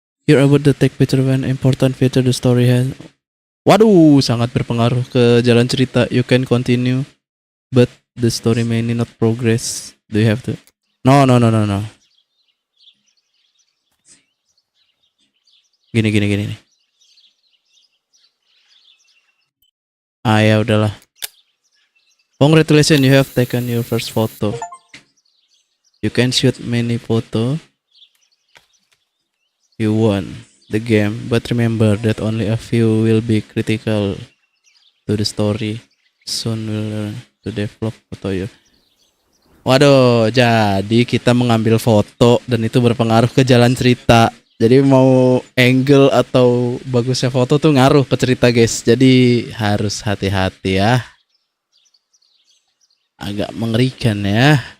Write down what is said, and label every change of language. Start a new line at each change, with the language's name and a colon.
English: You're able to take picture when important feature the story has.
Indonesian: Waduh, sangat berpengaruh ke jalan cerita.
English: You can continue, but the story may not progress. Do you have to? No.
Indonesian: Gini nih. Ya udahlah.
English: Congratulations, you have taken your first photo. You can shoot many photo you won the game, but remember that only a few will be critical to the story. Soon we'll learn to develop photo you.
Indonesian: Waduh, jadi kita mengambil foto dan itu berpengaruh ke jalan cerita. Jadi mau angle atau bagusnya foto tuh ngaruh ke cerita guys. Jadi harus hati-hati ya. Agak mengerikan ya.